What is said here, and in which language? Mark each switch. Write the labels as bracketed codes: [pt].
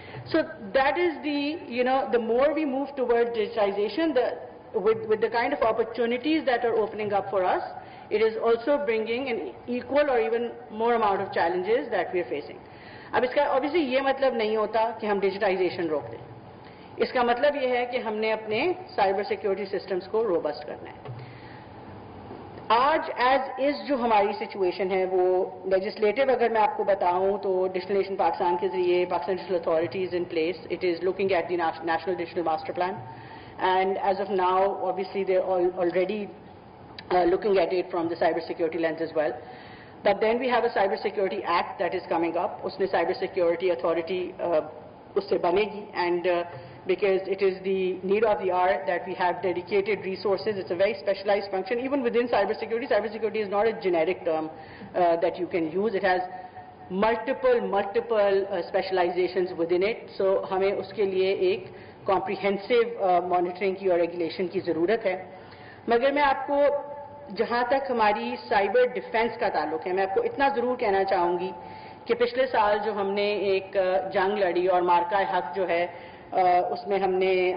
[en] So that is the more we move towards digitization, with the kind of opportunities that are opening up for us, it is also bringing an equal or even more amount of challenges that we are facing. [ur] اب اس کا obviously یہ مطلب نہیں ہوتا کہ ہم digitisation روک دیں. اس کا مطلب یہ ہے کہ ہم نے اپنے سائبر سیکیورٹی سسٹمز کو روبسٹ کرنا ہے. آج ایز از جو ہماری سچویشن ہے وہ لیجسلیٹو اگر میں آپ کو بتاؤں تو ڈیجیٹل نیشن پاکستان کے ذریعے Pakistan digital authority is in place. [en] It is looking at the national digital master plan, and as of now obviously they are already looking at it from the cyber security lens as well. But then we have a Cyber Security Act that is coming up. [ur] Usme Cyber Security Authority usse banegi, [en] and because it is the need of the hour that we have dedicated resources. It's a very specialized function. Even within cybersecurity, cybersecurity is not a generic term that you can use. It has multiple specializations within it. [ur] So ہمیں اس کے لیے ایک comprehensive monitoring کی اور regulation کی ضرورت ہے. مگر میں آپ کو جہاں تک ہماری سائبر ڈیفنس کا تعلق ہے، میں آپ کو اتنا ضرور کہنا چاہوں گی کہ پچھلے سال جو ہم نے ایک جنگ لڑی اور مارکہ حق جو ہے اس میں ہم نے